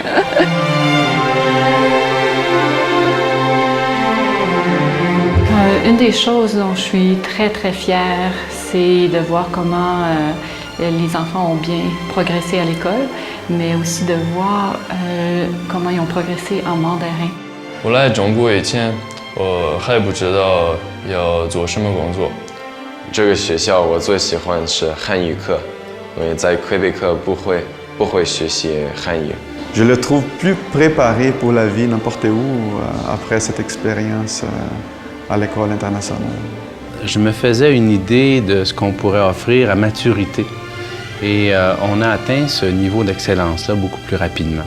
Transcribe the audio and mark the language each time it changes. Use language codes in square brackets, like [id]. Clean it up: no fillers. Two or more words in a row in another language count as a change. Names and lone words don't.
[fr] Une des choses dont je suis très très fière, c'est de voir comment les enfants ont bien progressé à l'école, mais aussi de voir comment ils ont progressé en mandarin. [zh] 我来中国以前，我还不知道要做什么工作。这个学校我最喜欢是汉语课，因为在魁北克不会学习汉语。 [fr] Je le trouve plus préparé pour la vie n'importe où après cette expérience à l'école internationale. Je me faisais une idée de ce qu'on pourrait offrir à maturité. Et on a atteint ce niveau d'excellence-là beaucoup plus rapidement.